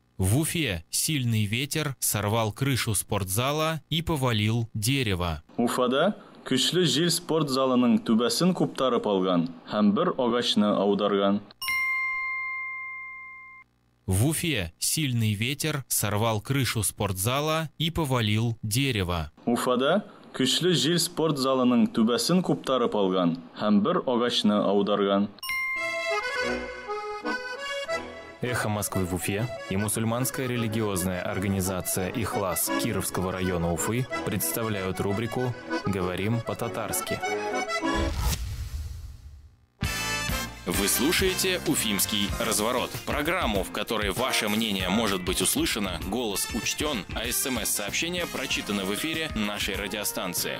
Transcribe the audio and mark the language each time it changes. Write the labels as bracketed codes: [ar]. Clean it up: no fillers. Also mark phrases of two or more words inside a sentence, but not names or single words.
[ru] В Уфе сильный ветер сорвал крышу спортзала и повалил дерево. [tt] Уфада күчле жел спорт залының түбәсен куптарып алган һәм бер агачны аударган. [ru] В Уфе сильный ветер сорвал крышу спортзала и повалил дерево. [tt] Уфада күчле жел спорт залының түбәсен куптарып алган һәм бер агачны аударган. [ru] Эхо Москвы в Уфе и мусульманская религиозная организация «Ихлас» Кировского района Уфы представляют рубрику «Говорим по-татарски». Вы слушаете «Уфимский разворот» – программу, в которой ваше мнение может быть услышано, голос учтен, а СМС-сообщения прочитаны в эфире нашей радиостанции.